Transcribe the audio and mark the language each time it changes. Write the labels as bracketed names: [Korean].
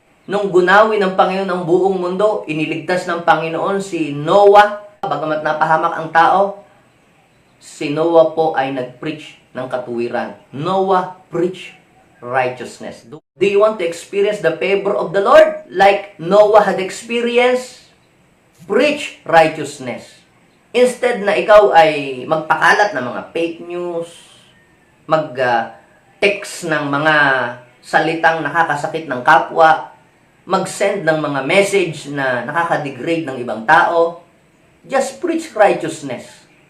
[Filipino] Nung gunawi ng Panginoon ang buong mundo, iniligtas ng Panginoon si Noah. Bagamat napahamak ang tao, si Noah po ay nag-preach ng katuwiran. [English] Noah preached righteousness. Do you want to experience the favor of the Lord like Noah had experienced? Preach righteousness. [Filipino] Instead na ikaw ay magpakalat ng mga fake news, mag-text ng mga salitang nakakasakit ng kapwa, mag-send ng mga message na nakakadegrade ng ibang tao, just preach righteousness.